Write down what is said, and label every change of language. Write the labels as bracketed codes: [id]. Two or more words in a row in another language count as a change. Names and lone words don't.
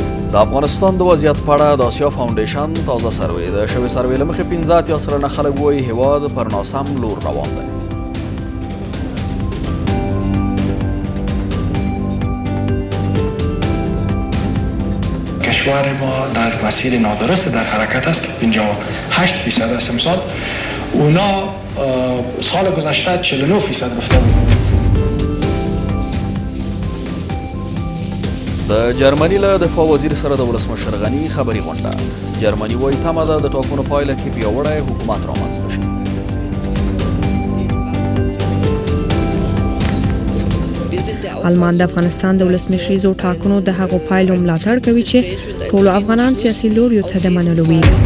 [ps] د افغانستان د وضعیت په اړه د آسیا فاونډیشن تازه سروې د شوې سروې له مخې 15 سلنه خلک وایي هیواد پر ناسم لور روان دی. [fa] کشور ما در مسیر نادرست در حرکت است که 58% است امسال. اونا سال گذشته 49% گفته بود. [ps] د جرمني له دفاع وزیر سره د ولسمشر غني خبري غونډه. جرمني وایي تمه ده د ټاکنو پایله کې پیاوړی حکومت رامنځته شي. آلمان د افغانستان د ولسمشریزو ټاکنو د هغو پایلو ملاتړ کوي چې ټولو افغانان سیاسي لوریو ته د منلو وي.